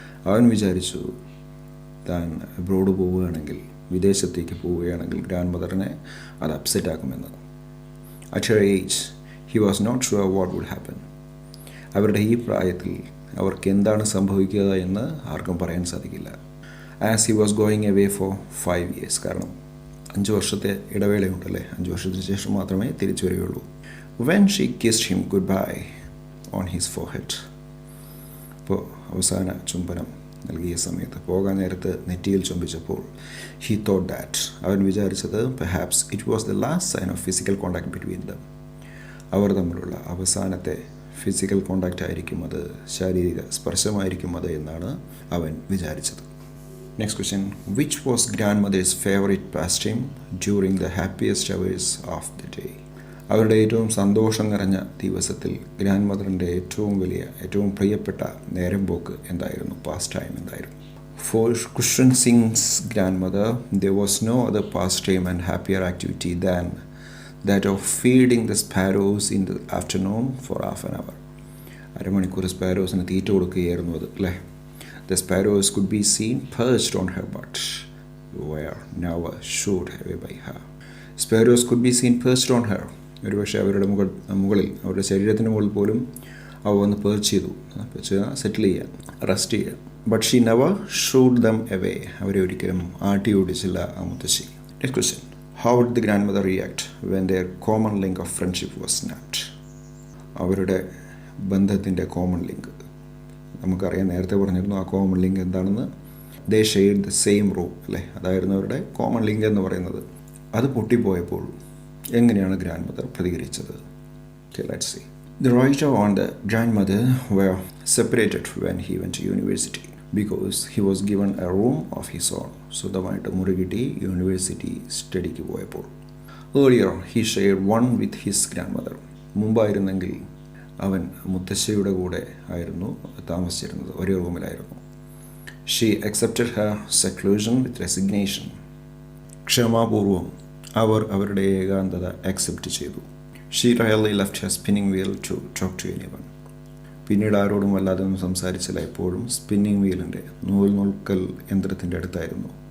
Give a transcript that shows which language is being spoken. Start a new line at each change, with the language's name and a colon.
Malayalam: അവൻ വിചാരിച്ചു താൻ അബ്രോഡ് പോവുകയാണെങ്കിൽ, വിദേശത്തേക്ക് പോവുകയാണെങ്കിൽ ഗ്രാൻഡ് മദറിനെ അത് upset ആക്കുമെന്ന്.
English: At her age, he was not sure what would happen.
Malayalam: അവരുടെ ഈ പ്രായത്തിൽ അവർക്ക് എന്താണ് സംഭവിക്കുക എന്ന് ആർക്കും പറയാൻ സാധിക്കില്ല.
English: As he was going away for 5 years,
Malayalam: കാരണം 5 വർഷത്തെ ഇടവേളയുണ്ടല്ലേ, 5 വർഷത്തിന് ശേഷം മാത്രമേ തിരിച്ചു വരികയുള്ളൂ.
English: When she kissed him goodbye on his forehead,
Malayalam: ഇപ്പോൾ അവസാന ചുംബനം നൽകിയ സമയത്ത്, പോകാൻ നേരത്ത് നെറ്റിയിൽ ചുംബിച്ചപ്പോൾ,
English: he thought that,
Malayalam: അവൻ വിചാരിച്ചത്
English: perhaps it was the last sign of physical contact between them.
Malayalam: അവർ തമ്മിലുള്ള അവസാനത്തെ ഫിസിക്കൽ കോണ്ടാക്റ്റ് ആയിരിക്കും അത്, ശാരീരിക സ്പർശമായിരിക്കും അത് എന്നാണ് അവൻ വിചാരിച്ചത്.
English: Next question, which was grandmother's favourite pastime during the happiest hours of the day?
Malayalam: അവരുടെ ഏറ്റവും സന്തോഷം നിറഞ്ഞ ദിവസത്തിൽ ഗ്രാൻഡ് മദറിൻ്റെ ഏറ്റവും പ്രിയപ്പെട്ട നേരം പോക്ക് എന്തായിരുന്നു, പാസ്റ്റ് ടൈം എന്തായിരുന്നു?
English: For Kushan Singh's grandmother, there was no other pastime and happier activity than that of feeding the sparrows in the afternoon for half an hour.
Malayalam: അരമണിക്കൂർ സ്പാരോസിന് തീറ്റ കൊടുക്കുകയായിരുന്നു അത്, അല്ലേ?
English: The sparrows could be seen perched on her butt, were never shooed away by her. Sparrows could be seen perched on her.
Malayalam: ഒരുപക്ഷെ അവരുടെ മുകളിൽ, അവരുടെ ശരീരത്തിന് മുകളിൽ പോലും അവ വന്ന് പേർച്ച് ചെയ്തു, സെറ്റിൽ ചെയ്യാൻ, റെസ്റ്റ് ചെയ്യാൻ.
English: But she never shooed them away.
Malayalam: അവരെ ഒരിക്കലും ആട്ടി ഓടിച്ചില്ല ആ മുത്തശ്ശി.
English: Next question, how did the grandmother react when their common link of friendship was snapped?
Malayalam: അവരുടെ ബന്ധത്തിൻ്റെ കോമൺ ലിങ്ക് നമുക്കറിയാം, നേരത്തെ പറഞ്ഞിരുന്നു ആ കോമൺ ലിങ്ക് എന്താണെന്ന്.
English: they shared the same room,
Malayalam: അല്ലേ? അതായിരുന്നു അവരുടെ കോമൺ ലിങ്ക് എന്ന് പറയുന്നത്. അത് പൊട്ടിപ്പോയപ്പോൾ എങ്ങനെയാണ് ഗ്രാൻഡ് മദർ പ്രതികരിച്ചത്?
English: Okay, let's see. The writer and the grandmother were separated when he went to university because he was given a room of his own.
Malayalam: സ്വന്തമായിട്ട് മുറി കിട്ടി യൂണിവേഴ്സിറ്റി സ്റ്റഡിക്ക് പോയപ്പോൾ.
English: Earlier he shared one with his grandmother.
Malayalam: മുമ്പായിരുന്നെങ്കിൽ അവൻ മുത്തശ്ശിയുടെ കൂടെ ആയിരുന്നു താമസിച്ചിരുന്നത്, ഒരേ റൂമിലായിരുന്നു.
English: She accepted her seclusion with resignation.
Malayalam: ക്ഷമാപൂർവം അവർ അവരുടെ ഏകാന്തത അക്സെപ്റ്റ് ചെയ്തു.
English: She rarely left her spinning wheel to talk to anyone.
Malayalam: പിന്നീട് ആരോടും വല്ലാതെ ഒന്നും സംസാരിച്ചില്ല. എപ്പോഴും സ്പിന്നിങ് വീലിൻ്റെ നൂൽക്കൽ യന്ത്രത്തിൻ്റെ അടുത്തായിരുന്നു.